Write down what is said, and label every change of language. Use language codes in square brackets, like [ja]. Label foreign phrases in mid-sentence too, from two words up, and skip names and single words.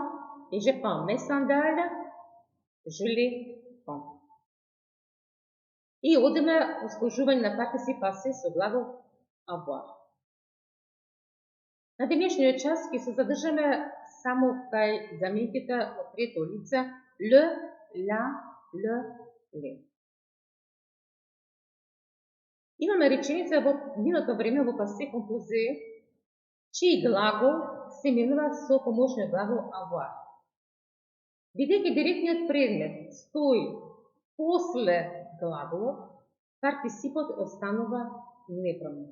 [fr] Et je prends mes sandales, je les prends. [mk] И одиме услужување на партиципација со глагол avoir. На денешниот час ќе се задржаме само кај заменките од трето лице [fr] le, la, le, le. [mk] Имаме реченица во минато време во пасе композе, чиј глагол се менува со помошниот глагол avoir. Бидејќи директниот предмет стои после глаголот, партисипот останува непроменет.